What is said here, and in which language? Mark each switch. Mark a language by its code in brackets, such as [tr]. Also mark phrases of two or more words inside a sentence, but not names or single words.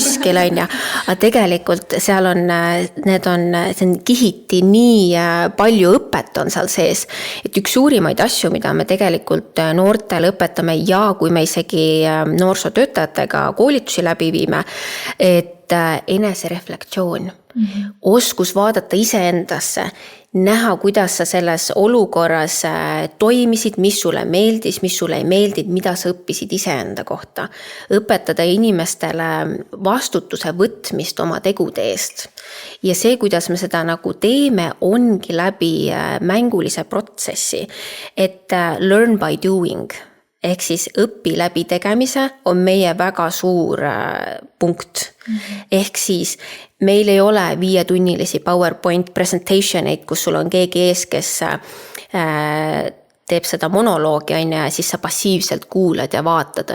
[et] seal kuskil, aga tegelikult seal on see on kihiti nii palju õpet on seal sees, et üks suurimaid asju, mida me tegelikult noortele õpetame ja kui me isegi noorsootöötajatega koolitusi läbi viime, et enesereflektsioon, oskus vaadata iseendasse, näha, kuidas sa selles olukorras toimisid, mis sulle meeldis, mis sulle ei meeldinud, mida sa õppisid iseenda kohta. Õpetada inimestele vastutuse võtmist oma tegude eest. Ja see, kuidas me seda nagu teeme, ongi läbi mängulise protsessi, et [en] learn by doing. [et] Ehk siis õpi läbi tegemise on meie väga suur punkt. Ehk siis meil ei ole 5-tunnilisi PowerPoint presentationeid, kus sul on keegi ees, kes teeb seda monoloogi ja siis sa passiivselt kuulad ja vaatad.